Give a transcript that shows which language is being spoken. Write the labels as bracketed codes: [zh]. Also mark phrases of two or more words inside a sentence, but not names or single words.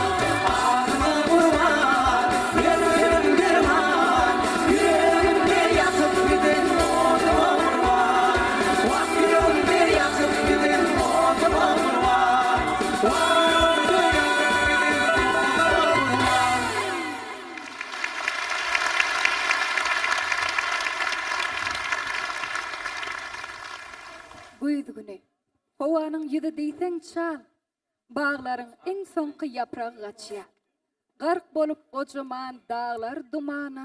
[tr] Adıma kurban, bir gülüm derman, yüreğimde yakıp giden oğlum var. Vah yüreğimde yakıp giden oğlum var. Vah yüreğimde yakıp giden oğlum var. Güýdügüne. [tk] Howanyň ýüzi diýseň çal. Baglaryň iň soňky ýapragy gaçýar. Gark bolup gojaman dağlar dumana.